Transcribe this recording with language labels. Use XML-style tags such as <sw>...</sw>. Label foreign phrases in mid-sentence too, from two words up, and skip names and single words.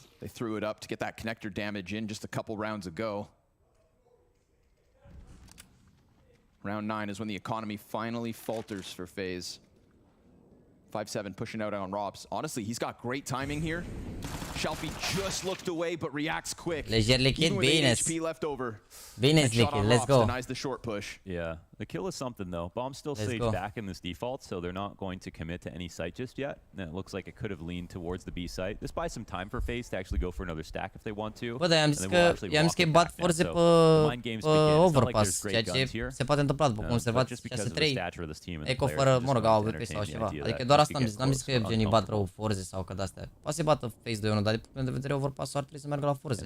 <en>They threw it up to get that connector damage in just a couple rounds ago. Round 9 is when the economy finally falters for FaZe. 5-7 pushing out on Robs. Honestly, he's got great timing here. Shalfie just looked away, but reacts quick.</en> <ro>Leger lichid, bine.</ro> <en>HP left over.</en> <ro>Bine, lichid,</ro> <en>let's go. Denies the short push. Yeah, the kill is something though. Bomb's still staged back in this default, so they're not going to commit to any site just yet. And it looks like it could have leaned towards the B site. This buys some time for FaZe to actually go for another stack if they want to.</en> <ro>Bă, dar i-am zis că bat FORZE pe overpass, ceea ce se poate întâmpla după cum observați 6-3. Eco fără, mă rog, au AWP sau ceva. Adică doar asta am zis, n-am zis că genii bat rău FORZE sau că de-astea. Poate să bată FaZe 2-1, dar din punct de vedere overpass-ul ar trebui să meargă la FORZE.</ro>